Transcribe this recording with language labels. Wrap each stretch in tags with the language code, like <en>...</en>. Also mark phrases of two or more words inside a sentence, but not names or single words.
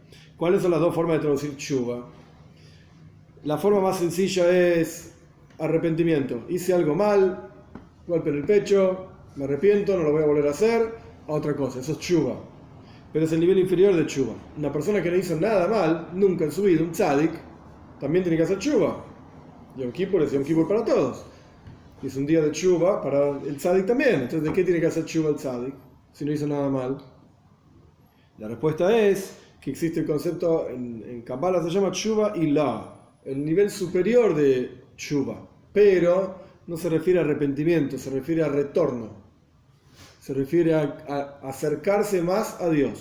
<es>¿Cuáles son las dos formas de traducir tshuva? La forma más sencilla es arrepentimiento. Hice algo mal, golpe en el pecho, me arrepiento, no lo voy a volver a hacer, a otra cosa. Eso es tshuva. Pero es el nivel inferior de tshuva. Una persona que no hizo nada mal, nunca en su vida, un tzadik, también tiene que hacer tshuva. Yom Kippur es Yom Kippur para todos. Y es un día de tshuva para el tzadik también. Entonces, ¿de qué tiene que hacer tshuva el tzadik si no hizo nada mal? La respuesta es que existe el concepto, en Kabbalah se llama</es> <he>תשובה עילאה,</he> <es>el nivel superior de tshuva, pero no se refiere a arrepentimiento, se refiere a retorno, se refiere a acercarse más a Dios.</es>